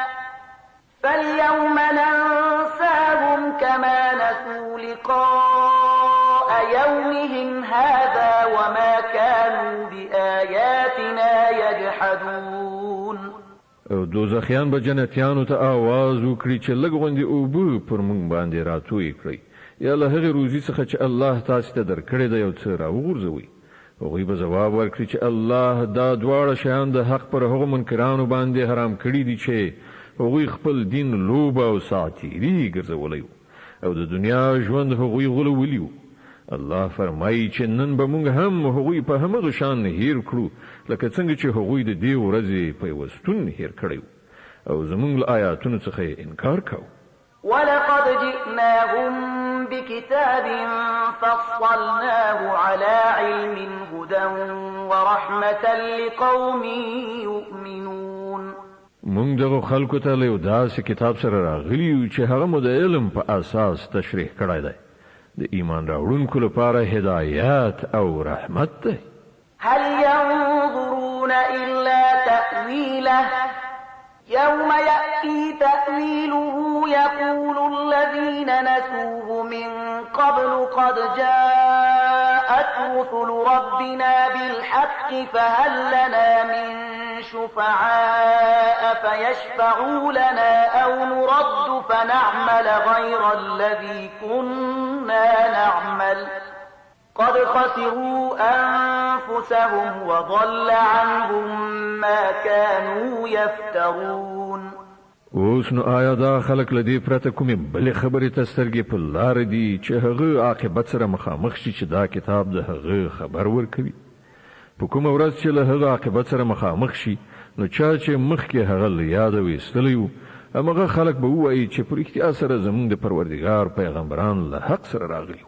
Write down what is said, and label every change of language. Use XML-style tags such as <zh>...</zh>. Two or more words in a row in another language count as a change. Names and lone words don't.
<ar>فاليوم ننساهم كما نسوا لقاء يومهم هذا وما كانوا بآياتنا يجحدون.</ar> <ps>او دوزخیان به جنتیانو ته آواز وکړي چې لږ غوندې اوبه پر موږ باندې راتوی کړئ، یا له هغې روزي څخه چې الله تاسې ته درکړې ده یو څه راوغورځوئ. هغوی به ځواب ورکړي چې الله دا دواړه شیان د حق پر هغو منکرانو باندې حرام کړي دي چې هغوی خپل دین لوبه او ساعتیري ګرځولی و او د دنیا ژوند هغوی غولولی و. الله فرمایي چې نن به موږ هم هغوی په همغه شان هیر کړو لکه څنګه چې هغوی د دې ورځې پیوستون هیر کړی و او زموږ له آیاتونو څخه یې انکار کوو.</ps> <ar>ولقد جئناهم بكتاب فصلناه على علم هدى ورحمة لقوم يؤمنون.</ar> <ps>موږ دغه خلکو ته له یو داسې کتاب سره راغلي یو چې هغه مو د علم په اساس تشریح کړی دی، د ایمان راوړونکو لپاره هدایت او رحمت دی.</ps> <ar>هل ينظرون إلا تأويله يوم يأتي تأويله يقول الذين نسوه من قبل قد جاءت رسل ربنا بالحق فهل لنا من شفعاء فيشفعوا لنا أو نرد فنعمل غير الذي كنا نعمل قد خسروا أنفسهم وضل عنهم ما كانوا يفترون.</ar> <ps>اوس نو آیا دا خلق لدی پرته کومې بلې خبرې ته سترګې په لار دي چې هغه عاقبت سره مخامخ شي چې دا کتاب د هغه خبر ورکوي؟ په کومه ورځ چې له هغه عاقبت سره مخامخ شي نو چا چې مخکې هغه له یاده ویستلی و همغه خلق به ووایي چې په رښتیا سره زموږ د پروردګار پیغمبران له حق سره راغلي.</ps>